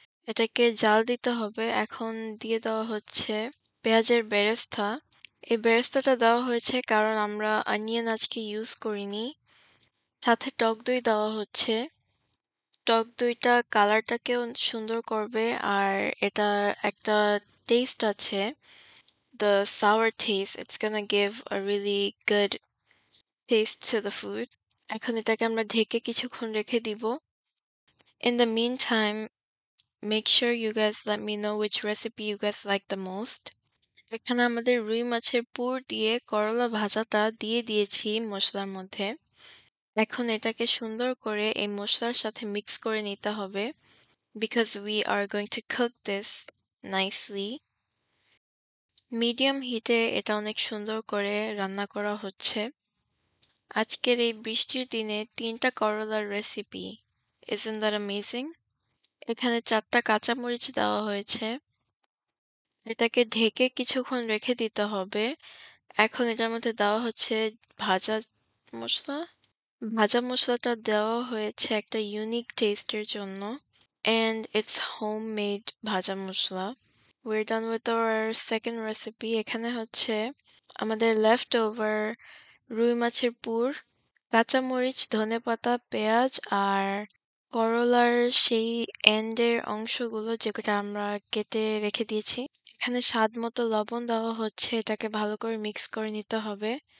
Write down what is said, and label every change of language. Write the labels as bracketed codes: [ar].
[bn] এটাকে জাল দিতে হবে। এখন দিয়ে দেওয়া হচ্ছে পেঁয়াজের বেরেস্তা। এই বেরেস্তাটা দেওয়া হয়েছে কারণ আমরা অনিয়ন আজকে ইউজ করিনি। সাথে টক দই দেওয়া হচ্ছে। টক দইটা কালারটাকেও সুন্দর করবে আর এটার একটা টেস্ট আছে। [en] The sour taste, it's gonna give a really good taste to the food. [bn] এখন এটাকে আমরা ঢেকে কিছুক্ষণ রেখে দিব। [en] In the meantime, make sure you guys let me know which recipe you guys like the most. [bn] এখানে আমাদের রুই মাছের পুর দিয়ে করলা ভাজাটা দিয়ে দিয়েছি মসলার মধ্যে। এখন এটাকে সুন্দর করে এই মসলার সাথে মিক্স করে নিতে হবে [en] because we are going to cook this nicely. [bn] Medium হিটে এটা অনেক সুন্দর করে রান্না করা হচ্ছে। আজকের এই বৃষ্টির দিনে ৩টা করলার রেসিপি। [en] Isn't that amazing? [bn] এখানে ৪টা কাঁচামরিচ দেওয়া হয়েছে। এটাকে ঢেকে কিছুক্ষণ রেখে দিতে হবে। এখন এটার মধ্যে দেওয়া হচ্ছে ভাজা মসলা। ভাজা মসলাটা দেওয়া হয়েছে একটা ইউনিক টেস্টের জন্য। [en] And it's homemade ভাজা মসলা. We're done with our second recipe. [bn] এখানে হচ্ছে আমাদের leftover রুই মাছের পুর, কাঁচামরিচ, ধনেপাতা, পেঁয়াজ আর করলার সেই এন্ডের অংশগুলো যেটা আমরা কেটে রেখে দিয়েছি। এখানে স্বাদমতো লবণ দেওয়া হচ্ছে, এটাকে ভালো করে মিক্স করে নিতে হবে।